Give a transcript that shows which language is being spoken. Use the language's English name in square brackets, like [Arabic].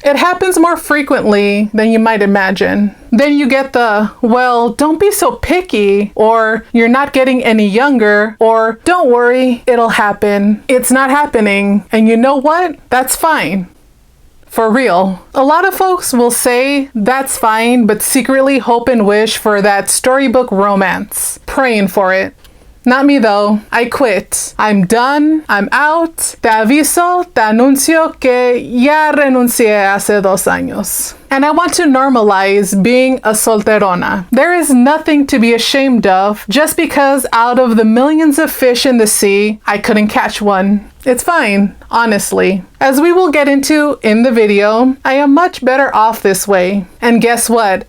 [English] It happens more frequently than you might imagine. Then you get the, well, don't be so picky, or you're not getting any younger, or don't worry, it'll happen. It's not happening. And you know what? That's fine. For real. A lot of folks will say that's fine, but secretly hope and wish for that storybook romance. Praying for it. Not me though. I quit. I'm done. I'm out. [Spanish] Te aviso, te anuncio que ya renuncié hace 2 años. [English] And I want to normalize being a solterona. There is nothing to be ashamed of just because out of the millions of fish in the sea, I couldn't catch one. It's fine, honestly. As we will get into in the video, I am much better off this way. And guess what?